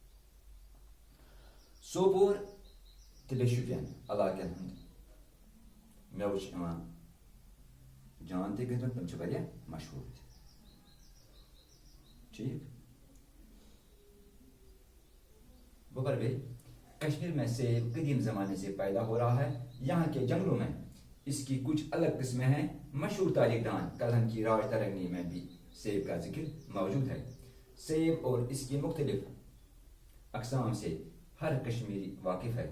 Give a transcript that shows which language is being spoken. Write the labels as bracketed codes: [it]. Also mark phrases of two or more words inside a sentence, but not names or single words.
[ks] سوپور تہٕ بیٚیہِ شُپین علاقن ہُنٛد مٮ۪وٕ چھِ یِوان جان تہِ گٔژھِتھ. تِم چھِ واریاہ مشہوٗر تہِ. ٹھیٖک. بہٕ پرٕ بیٚیہِ. [ur] کشمیر میں سیب قدیم زمانے سے پیدا ہو رہا ہے. یہاں کے جنگلوں میں اس کی کچھ الگ قسمیں ہیں. مشہور تاریخ دان کلہن کی راج ترنگی میں بھی سیب کا ذکر موجود ہے. سیب اور اس کی مختلف اقسام سے ہر کشمیری واقف ہے.